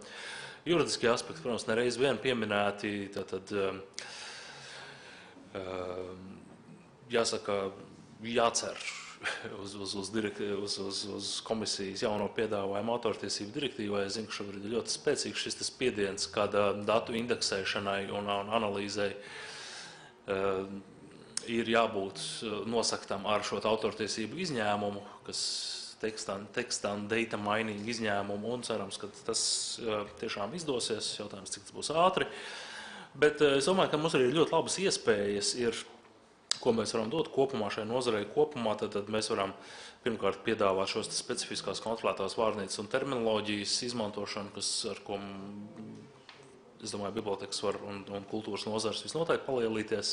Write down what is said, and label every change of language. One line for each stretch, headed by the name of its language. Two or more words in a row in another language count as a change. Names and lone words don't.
Latvian: Juridiskie aspekti, protams, nereiz vien pieminēti, jāsaka, jācer uz komisijas jauno piedāvājumu autortiesību direktīvai. Es zinu, ka šobrīd ir ļoti spēcīgs šis spiediens, kad datu indeksēšanai un analīzei ir jābūt nosaktam ar šo autortiesību izņēmumu, kas
English: text and data mining
Latvian: izņēmumu, un cerams, ka tas tiešām izdosies. Jautājums, cik tas būs ātri. Bet es domāju, ka mums arī ļoti labas iespējas ir, ko mēs varam dot kopumā šai nozarei kopumā, tad mēs varam pirmkārt piedāvāt šos specifiskās kontrolētās vārnīcas un terminoloģijas izmantošanu, ar ko, es domāju, bibliotekas var un kultūras nozars visnotaļ palielīties.